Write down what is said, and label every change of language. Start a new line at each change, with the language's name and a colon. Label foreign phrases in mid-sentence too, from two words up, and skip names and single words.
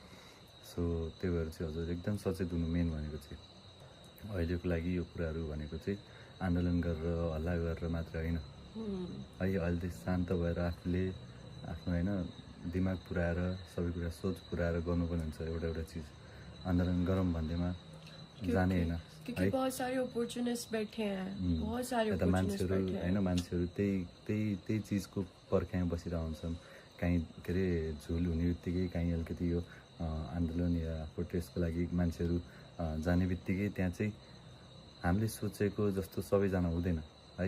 Nepali: सो त्यही भएर चाहिँ हजुर एकदम सचेत हुनु मेन भनेको चाहिँ अहिलेको लागि यो कुराहरू भनेको चाहिँ आन्दोलन गरेर हल्ला गरेर मात्र होइन है। अहिले चाहिँ शान्त भएर आफूले आफ्नो होइन दिमाग पुऱ्याएर सबै कुरा सोच पुऱ्याएर गर्नुपर्ने हुन्छ। एउटा चिज आन्दोलन गरौँ भन्दैमा जाने होइन
Hindi: क्योंकि बहुत सारे अपॉर्चुनिस्ट बैठे हैं, बहुत सारे
Nepali: मान्छेहरू होइन। मान्छेहरू त्यही चिजको पर्खाइमा बसिरहेको हुन्छन्। काहीँ के अरे झुल हुने बित्तिकै काहीँ अलिकति यो आन्दोलन या प्रोटेस्टको लागि मान्छेहरू जाने बित्तिकै त्यहाँ चाहिँ हामीले सोचेको जस्तो सबैजना हुँदैन है।